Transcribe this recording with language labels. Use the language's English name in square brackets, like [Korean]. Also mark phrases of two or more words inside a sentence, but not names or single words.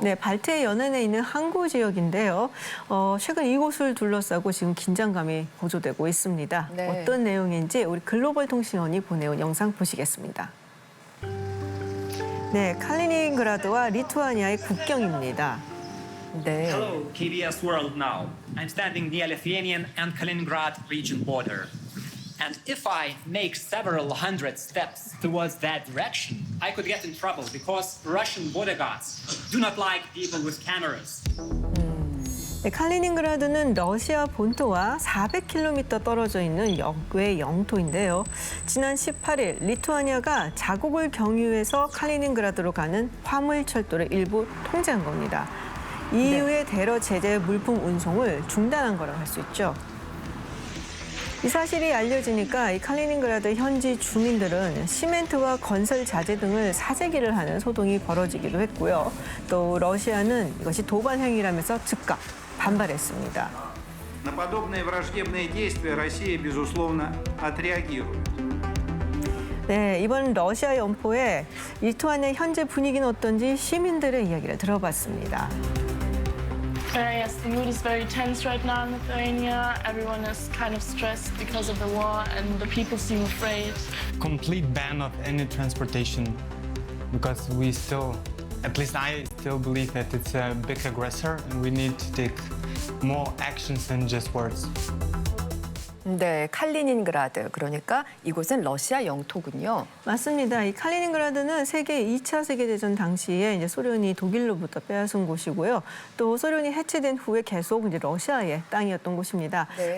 [Korean] 네, 발트해 연안에 있는 항구 지역인데요. 최근 이곳을 둘러싸고 지금 긴장감이 고조되고 있습니다. 네. 어떤 내용인지 우리 글로벌 통신원이 보내온 영상 보시겠습니다. 네, 칼리닝그라드와 리투아니아의 국경입니다. 네. [English] Hello, KBS World Now. I'm standing near Lithuanian and Kaliningrad region border. And if I make several hundred steps towards that direction, I could get in trouble because Russian border guards do not like people with cameras. [Korean] 네, 칼리닝그라드는 러시아 본토와 400km 떨어져 있는 외 영토인데요. 지난 18일 리투아니아가 자국을 경유해서 칼리닝그라드로 가는 화물철도를 일부 통제한 겁니다. EU의 대러 제재 물품 운송을 중단한 거라고 할 수 있죠. 이 사실이 알려지니까 이 칼리닝그라드 현지 주민들은 시멘트와 건설 자재 등을 사재기를 하는 소동이 벌어지기도 했고요. 또 러시아는 이것이 도발 행위라면서 즉각 반발했습니다. [Russian] На подобные враждебные действия Россия, безусловно, отреагирует. [Korean] 네, 이번 러시아 연포에 리투아니아 현재 분위기는 어떤지 시민들의 이야기를 들어봤습니다. [English] Yes, the mood is very tense right now in Lithuania. Everyone is kind of stressed because of the war and the people seem afraid. Complete ban of any transportation because we still, at least I still believe that it's a big aggressor and we need to take more actions than just words. [Korean] 네, 칼리닝그라드. 그러니까 이곳은 러시아 영토군요. 맞습니다. 이 칼리닝그라드는 세계 2차 세계대전 당시에 이제 소련이 독일로부터 빼앗은 곳이고요. 또 소련이 해체된 후에 계속 이제 러시아의 땅이었던 곳입니다. 네.